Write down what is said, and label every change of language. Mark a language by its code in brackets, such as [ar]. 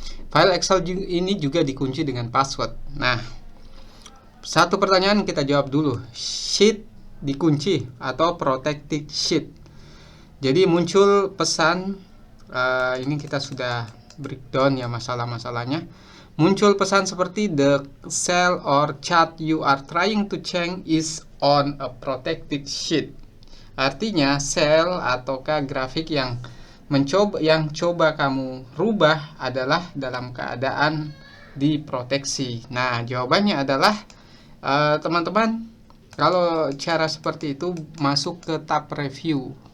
[id] File Excel ini juga dikunci dengan password. Nah, satu pertanyaan kita jawab dulu. Sheet dikunci atau protected sheet. Jadi muncul pesan, ini kita sudah breakdown ya masalah-masalahnya. Muncul pesan seperti [en] the cell or chart you are trying to change is on a protected sheet. [id] Artinya sel ataukah grafik yang coba kamu rubah adalah dalam keadaan diproteksi. Nah, jawabannya adalah teman-teman, kalau cara seperti itu masuk ke tab review.